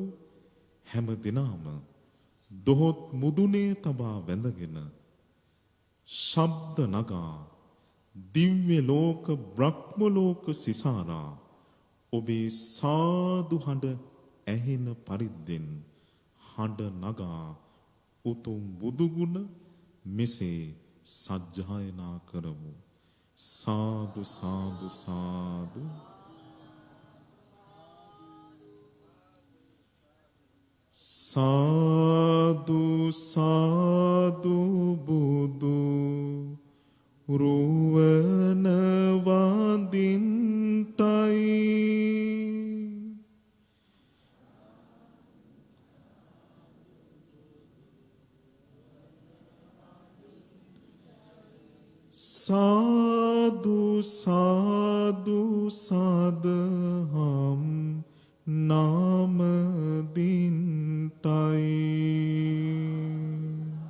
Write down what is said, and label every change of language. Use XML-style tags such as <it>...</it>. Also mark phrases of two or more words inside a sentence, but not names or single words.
<si>හැම දිනම දොහොත් මුදුනේ තබා වැඳගෙන ශබ්ද නගා දිව්‍ය ලෝක බ්‍රහ්ම ලෝක සිසාරා ඔබේ සාදු හඬ ඇහෙන පරිද්දෙන් හඬ නගා උතුම් බුදු ගුණ මෙසේ සජ්ජායනා කරමු. සාදු සාදු සාදු. සාදු සාදු බුදු රුවන වඳින්ටයි සාදු සාදු සාදහම් නාම දින්ටයි</si>